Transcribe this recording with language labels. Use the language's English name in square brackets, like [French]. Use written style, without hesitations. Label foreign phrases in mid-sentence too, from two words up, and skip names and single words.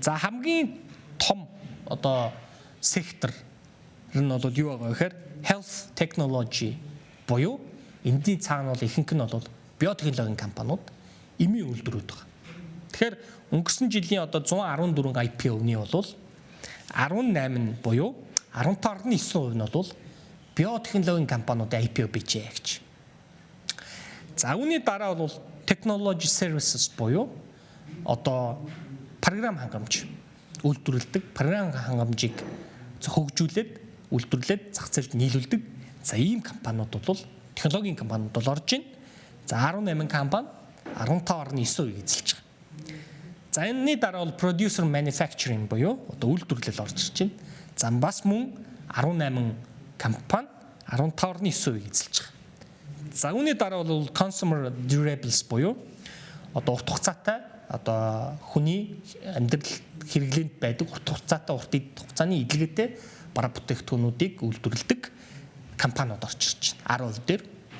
[Mongolian] За хамгийн том одоо сектор нь бол юу байгаа вэ гэхээр [English] health technology [Mongolian] буюу эндийн цаана бол ихэнх нь бол биотехнологийн компаниуд эмийн үйлдвэрүүд байгаа. Тэгэхээр өнгөрсөн жилийн одоо 114 IPO-ны бол 18 нь буюу 15.9% нь бол биотехнологийн компаниудын IPO bijээ гэж. За үүний дараа бол [English] technology services [Mongolian] буюу одоо програм хангамж үйлдвэрлэдэг, програм хангамжийг хөгжүүлээд, үйлдвэрлээд зах зээлд нийлүүлдэг. За ийм компаниуд бол технологийн компаниуд бол орж байна. За 18 компани 15.9% эзэлж байгаа. За энэний дараа бол [English] producer manufacturing [Mongolian] буюу одоо үйлдвэрлэл орж ирж байна. За бас мөн 18 компани 15.9% эзэлж байгаа. За үүний дараа бол [English] consumer durables [Mongolian] буюу одоо урт хугацаатай одоо хүний амьдрал хэрэглээнд байдаг урт хугацаатай урт хугацааны эдлэгээтэй бараа бүтээгдэхүүнүүдийг үйлдвэрлэдэг компаниуд орж ирж байна 10% дээр.